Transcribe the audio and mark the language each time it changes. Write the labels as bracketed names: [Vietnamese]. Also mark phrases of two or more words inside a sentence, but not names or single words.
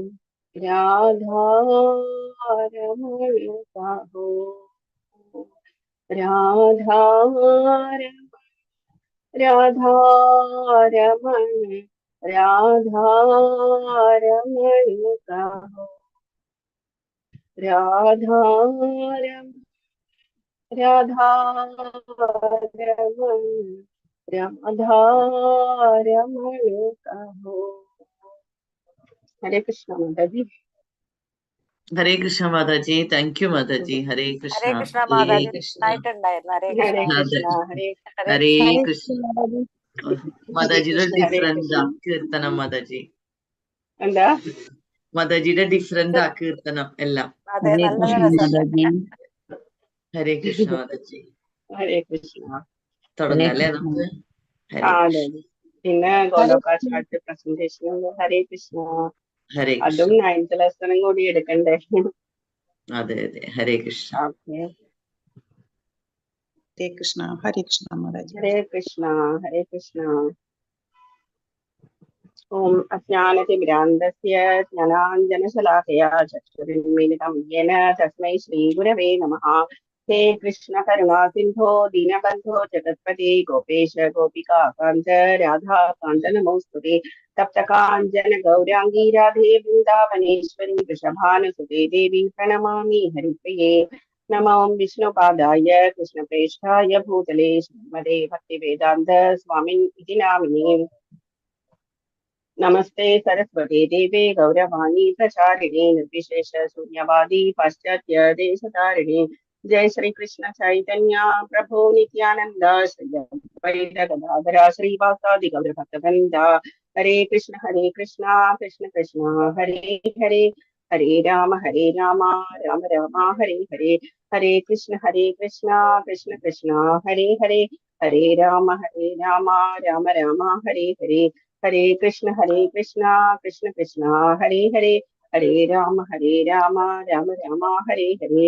[Hindi] राधारमण कहो राधारमण राधारमण राधारमण कहो राधारमण राधारमण राधारमण कहो। हरे कृष्ण माता जी। [Malayalam] ഹരേ കൃഷ്ണ മാതാജി. [English] thank you [Malayalam] മാതാജി. ഹരേ കൃഷ്ണ. ഹരേ കൃഷ്ണ ഹരേ മാതാജി, കൃഷ്ണ. നന്നായിട്ടുണ്ടായിരുന്നു. ഹരേ हरे കൃഷ്ണ. അതെ. कृष्ण हरे ഹരേ ഹരേ കൃഷ്ണ. കൃഷ്ണ. हरे മാതാജിയുടെ कृष्ण हरे ഡിഫറെന്റ് कृष्ण കീർത്തനം മാതാജി. എന്താ മാതാജിയുടെ ഡിഫറെന്റ് കീർത്തനം എല്ലാം. അതെ, ഹരേ നല്ല കൃഷ്ണ രസമുണ്ട്. മാതാജി. ഹരേ കൃഷ്ണ മാതാജി. ഹരേ കൃഷ്ണ. തുടങ്ങാം അല്ലേ കൃഷ്ണ. നമുക്ക്? ആ ഹരേ അതെ കൃഷ്ണ. അതെ. പിന്നെ ഗോലോകാചാര്യ പ്രസന്റേഷൻ ഉണ്ട്. ഹരേ കൃഷ്ണ. ഹരേ അതും കൃഷ്ണ. 9th ലെസണും കൂടി എടുക്കണ്ടേ? അതെ അതെ. ഹരേ കൃഷ്ണ. ഓക്കെ. हरे कृष्ण महाराज। ഹരേ കൃഷ്ണ ഹരേ കൃഷ്ണ. [Sanskrit] ഓം അജ്ഞാനതിമിരാന്ധസ്യ ജ്ഞാനാഞ്ജനശലാകയാ ചക്ഷുരുന്മീലിതം യേന തസ്മൈ ശ്രീഗുരവേ നമഃ. ഹേ കൃഷ്ണ കരുണാ സിന്ധോ ദീനബന്ധോ ജഗത്പതി ഗോപേശ ഗോപികാകാന്ത രാധാകാന്ത നമോസ്തുതേ. തപ്തകാഞ്ചന ഗൗരാംഗീ രാധേ വൃന്ദാവനേശ്വരി വൃഷഭാനുസുതേ ദേവി പ്രണമാമി ഹരിപ്രിയേ. നമോ വിഷ്ണുപാദായ കൃഷ്ണപ്രേഷ്ഠായ ഭൂതലേ ശ്രീമതേ ഭക്തിവേദാന്ത സ്വാമിൻ ഇതി നാമിനേ. नमस्ते सरस्वती देवे गौरवाणी प्रचारिणे निर्विशेष शून्यवादी पाश्चात्य देशतारिणे. जय श्री कृष्ण चैतन्य प्रभु नित्यानंद श्री अद्वैत गदाधर श्रीवासादि गौर भक्तवृंद. हरे कृष्ण कृष्ण कृष्ण हरे हरे हरे राम राम राम हरे हरे. हरे कृष्ण कृष्ण कृष्ण हरे हरे हरे राम राम राम हरे हरे. हरे कृष्ण कृष्ण कृष्ण हरे हरे हरे राम राम राम हरे हरे.